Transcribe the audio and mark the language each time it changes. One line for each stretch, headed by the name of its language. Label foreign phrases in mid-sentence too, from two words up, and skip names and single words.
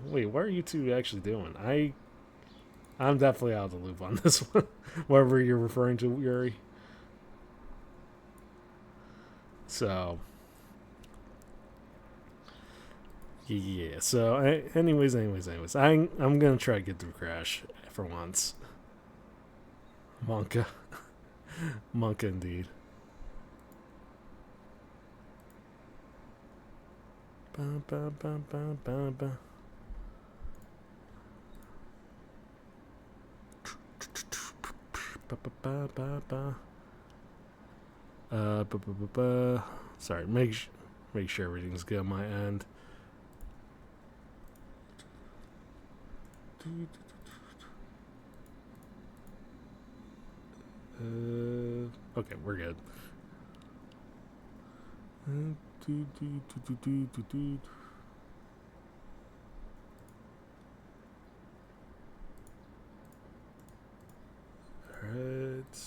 English: Wait, what are you two actually doing? I'm definitely out of the loop on this one. Whatever you're referring to, Yuri. So yeah. So anyways, I'm gonna try to get through Crash for once. Monka, Monka indeed. Ba, ba, ba, ba, ba, ba. Ba, ba, ba, ba, ba. Ba, ba, ba, ba. Sorry, make sure everything's good on my end. Okay, we're good. Alright.